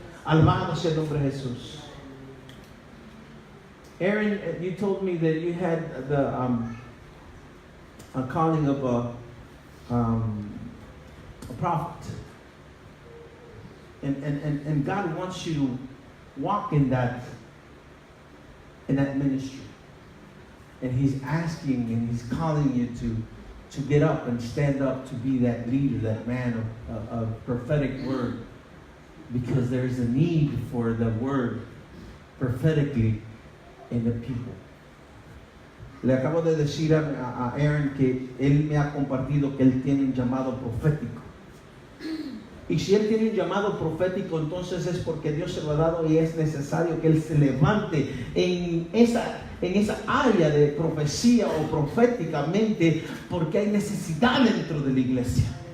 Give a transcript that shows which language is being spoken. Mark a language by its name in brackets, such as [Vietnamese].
[Spanish] Alabado sea el nombre de Jesús. [English] Aaron, you told me that you had a calling of a prophet, and God wants you to walk in that ministry, and He's asking and He's calling you to get up and stand up to be that leader, that man of prophetic word, because there's a need for the word prophetically in the people. [Spanish] Le acabo de decir a Aaron que él me ha compartido que él tiene un llamado profético. Y si él tiene un llamado profético, entonces es porque Dios se lo ha dado, y es necesario que él se levante en esa área de profecía o proféticamente, porque hay necesidad dentro de la iglesia.